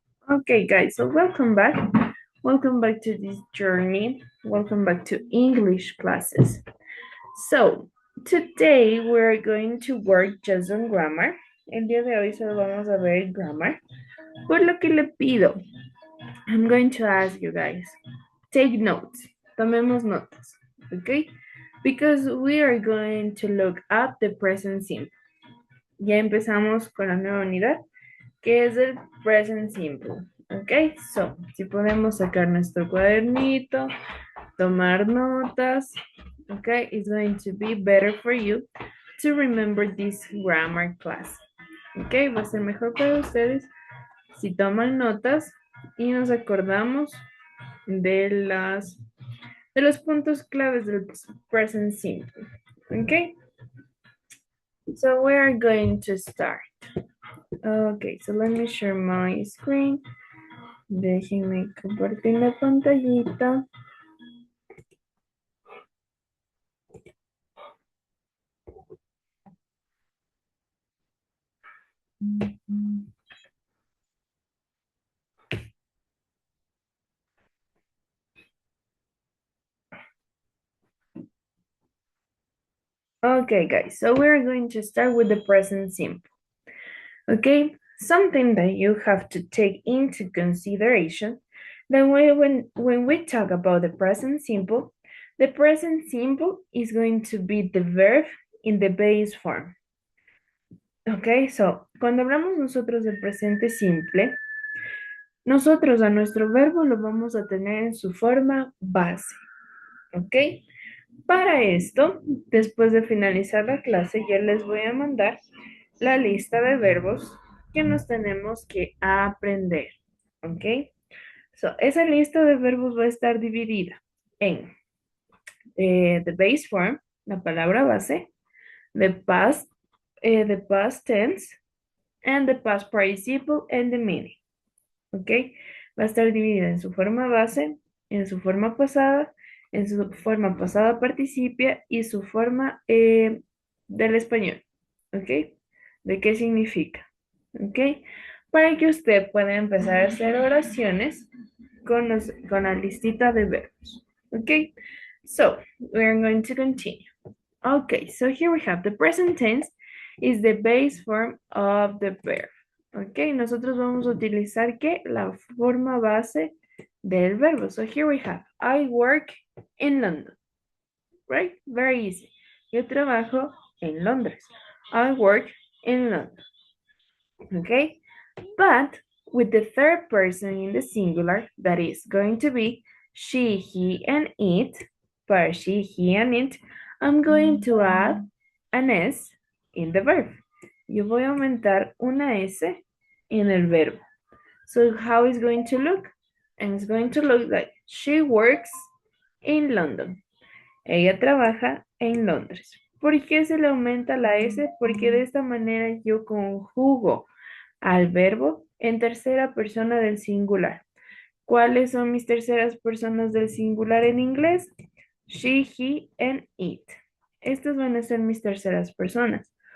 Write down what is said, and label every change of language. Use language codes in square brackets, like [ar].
[en] Okay, guys, so welcome back. Welcome back to this journey. Welcome back to English classes. So, today we're going to work just on grammar. [es] El día de hoy solo vamos a ver grammar. Por lo que le pido, [en] I'm going to ask you guys, take notes. [es] Tomemos notas, okay? [en] Because we are going to look at the present simple. [es] Ya empezamos con la nueva unidad, que es el present simple. [en] Ok, so, [es] si podemos sacar nuestro cuadernito, tomar notas, [en] ok, it's going to be better for you to remember this grammar class. [es] Ok, va a ser mejor para ustedes si toman notas y nos acordamos de los puntos claves del present simple. [en] Ok, so we are going to start. Okay, so let me share my screen. [es] Déjenme compartir la pantallita. [en] Okay, guys, so we're going to start with the present simple. Okay, something that you have to take into consideration that when we talk about the present simple is going to be the verb in the base form. [es] Okay, so cuando hablamos nosotros del presente simple, nosotros a nuestro verbo lo vamos a tener en su forma base. ¿Ok? Para esto, después de finalizar la clase, ya les voy a mandar la lista de verbos que nos tenemos que aprender. [en] ¿Ok? So, [es] esa lista de verbos va a estar dividida en [en] the base form, [es] la palabra base, [en] the past tense, and the past participle and the meaning. ¿Ok? [es] Va a estar dividida en su forma base, en su forma pasada participia y su forma del español. ¿Ok? ¿De qué significa? ¿Ok? Para que usted pueda empezar a hacer oraciones con la listita de verbos. ¿Ok? [en] So, we're going to continue. Okay, so here we have the present tense is the base form of the verb. [es] Ok, nosotros vamos a utilizar ¿qué? La forma base del verbo. [en] So here we have, I work in London. Right? Very easy. [es] Yo trabajo en Londres. [en] I work in London. [es] Okay? [en] But with the third person in the singular, that is going to be she, he, and it, para she, he, and it, I'm going to add an S in the verb. [es] Yo voy a aumentar una S en el verbo. [en] So how is going to look? And it's going to look like she works in London. [es] Ella trabaja en Londres. ¿Por qué se le aumenta la S? Porque de esta manera yo conjugo al verbo en tercera persona del singular. ¿Cuáles son mis terceras personas del singular en inglés? [en] She, he, and it. [es] Estas van a ser mis terceras personas.